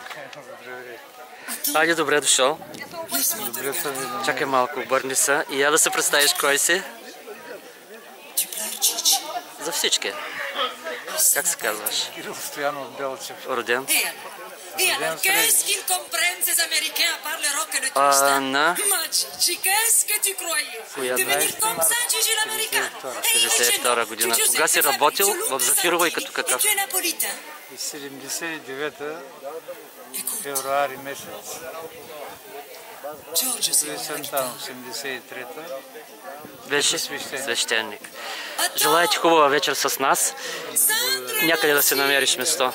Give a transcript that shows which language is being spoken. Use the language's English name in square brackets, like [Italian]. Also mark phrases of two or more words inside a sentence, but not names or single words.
[Bulgarian] Айде, добре дошъл. Добре се видим. Чакай малко, обърни се. И я да се представиш кой си. За всички. Как се казваш? Кирил Стоянов Белчев. Роден? [French] Ian, qu'est-ce qu'ils comprennent ces Américains à part le rock et le [Bulgarian] На [French] qu'est-ce que tu croyais? [Bulgarian] коя [French] Devenir comme ça, tu es l'américain. [Bulgarian] 52 година. Кога си работил в Зафирово и като какъв? [French] Tu es napolitain. [Bulgarian] 79-та, февруари месец. Сентан, 83-та. Беше свещеник. Желая ти хубава вечер с нас. Някъде да си намериш место.